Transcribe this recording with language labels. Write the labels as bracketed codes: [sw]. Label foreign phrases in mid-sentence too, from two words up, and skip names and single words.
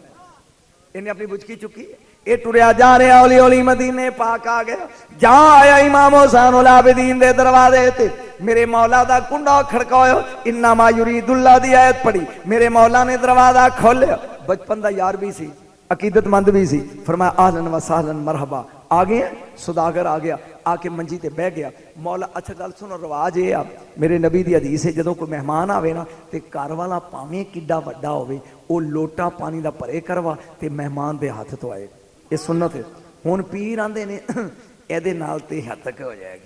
[pa] انہاں اپنی بچکی چکی، یہ ٹریا جا رہا ہولی ہولی مدینے پاک آ گیا. جہاں آیا امام زین العابدین دے دروازے تے، میرے مولا دا کنڈا کھڑکایا, [ar] إنما يريد الله [pa] دی آیت پڑھی، میرے مولا نے دروازہ کھولیا. بچپن دا یار بھی سی، عقیدت مند بھی سی. [ar] فرمایا أهلاً وسهلاً مرحبا, [pa] آ گئے. سوداگر آ گیا، آکے منجی تے بہہ گیا۔ مولا اچھا گل سنو، رواج یہ آ، میرے نبی دی حدیث ہے، جدوں کوئی مہمان آوے نا تے گھر والا بھاویں کڈا وڈا ہووے، وہ لوٹا پانی دا بھرے کروا تے مہمان دے ہاتھ تو آئے. یہ سنت ہے. ہن پیر آندے نے ایدے نال تے ہتک ہو جائے گی.